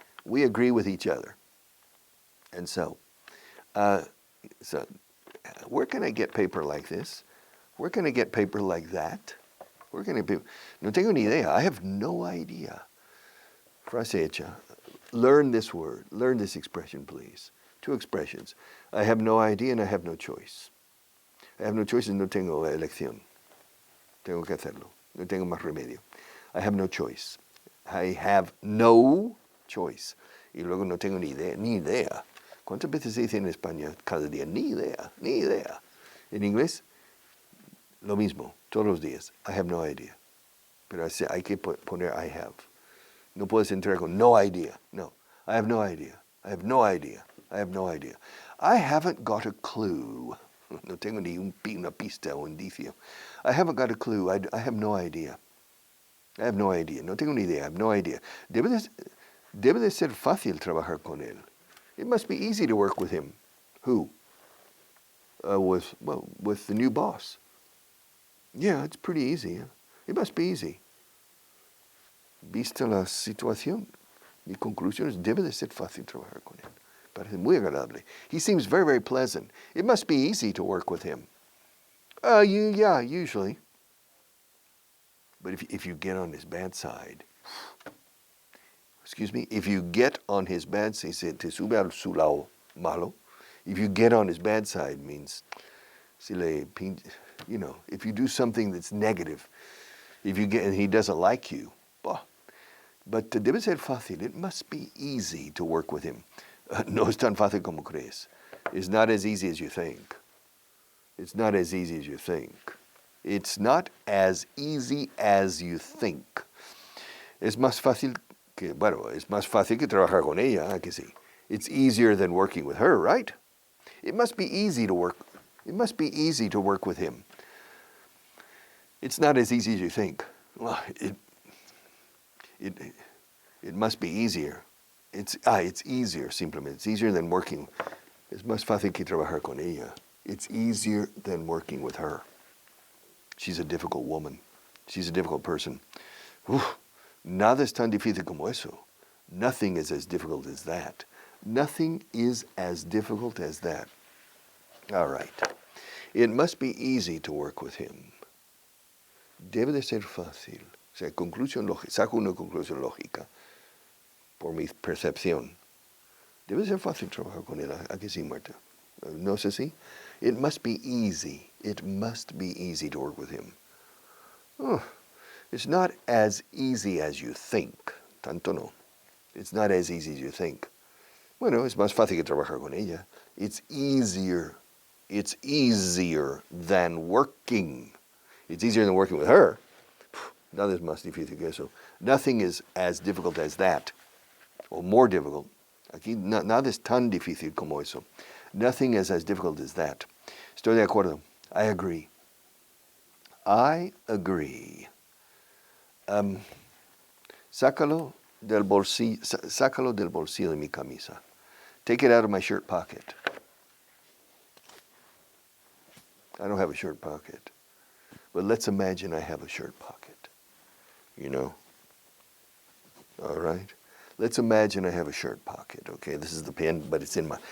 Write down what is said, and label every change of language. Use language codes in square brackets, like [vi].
[en] We agree with each other. And so where can I get paper like this? Where can I get paper like that? Where can I be? [es] No tengo ni idea. [en] I have no idea. [es] Frase hecha. [en] Learn this word. Learn this expression, please. 2 expressions. I have no idea and I have no choice. I have no choice and [es] no tengo elección. Tengo que hacerlo. No tengo más remedio. [en] I have no choice. I have no choice. [es] Y luego no tengo ni idea. ¿Cuántas veces se dice en España cada día? Ni idea. En inglés, lo mismo, todos los días. [en] I have no idea. [es] Pero hay que poner [en] I have. [es] No puedes entrar con no idea. [en] No. I have no idea. I have no idea. I have no idea. I haven't got a clue. [es] No tengo ni una pista o indicio. [en] I haven't got a clue. I have no idea. I have no idea. [es] No tengo ni idea. [en] I have no idea. [es] Debe de ser fácil trabajar con él. [en] It must be easy to work with him. Who? With the new boss. Yeah, it's pretty easy. Yeah? It must be easy. [es] Vista la situación, mi conclusión es debe de ser fácil trabajar con él. Parece muy agradable. [en] He seems very, very pleasant. It must be easy to work with him. Yeah, usually. But if you get on his bad side, if you get on his bad side, [es] te sube al su lado malo. [en] If you get on his bad side means, if you do something that's negative, and he doesn't like you, but [es] debe ser fácil. [en] It must be easy to work with him. [es] No es tan fácil como crees. [en] It's not as easy as you think. It's not as easy as you think. It's not as easy as you think. [es] Es más fácil que trabajar con ella, que sí. [en] It's easier than working with her, right? It must be easy to work. It must be easy to work with him. It's not as easy as you think. Well, it must be easier. It's easier, simplemente. It's easier than working. [es] Es más fácil que trabajar con ella. [en] It's easier than working with her. She's a difficult woman. She's a difficult person. [es] Nada es tan difícil como eso. [en] Nothing is as difficult as that. Nothing is as difficult as that. All right. It must be easy to work with him. [es] Debe de ser fácil. O sea, saco una conclusión lógica por mi percepción. Debe ser fácil trabajar con él. ¿A que sí, Marta? ¿No es así? [en] It must be easy. It must be easy to work with him. It's not as easy as you think. [es] Tanto no. [en] It's not as easy as you think. [es] Bueno, es más fácil que trabajar con ella. [en] It's easier. It's easier than working. It's easier than working with her. [es] Nada es más difícil que eso. [en] Nothing is as difficult as that. Or more difficult. [es] Aquí nada es tan difícil como eso. [en] Nothing is as difficult as that. [es] Estoy de acuerdo. [en] I agree. I agree. [es] Sácalo del bolsillo de mi camisa. [en] Take it out of my shirt pocket. I don't have a shirt pocket. But let's imagine I have a shirt pocket. You know? All right? Let's imagine I have a shirt pocket. Okay, this is the pen, but it's in my...